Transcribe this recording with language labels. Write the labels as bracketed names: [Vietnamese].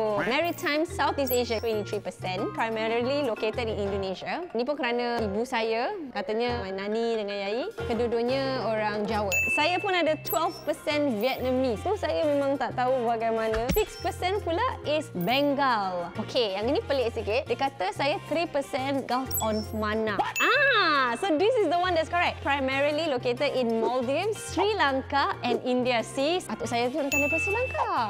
[English] Maritime Southeast Asia, 23%, primarily located in Indonesia. [Malay] Ini pun kerana ibu saya, katanya my nani dengan yai, kedua-duanya orang Jawa. Saya pun ada 12% Vietnamese. Tu saya memang tak tahu bagaimana. 6% pula [English] is Bengal. [Malay] Okay, yang ini pelik sikit. Dia kata saya 3% Gulf of Mannar. [English] So this is the one that's correct. Primarily located in Maldives, Sri Lanka and India. [Malay] See, atuk saya tu bukan daripada Sri Lanka.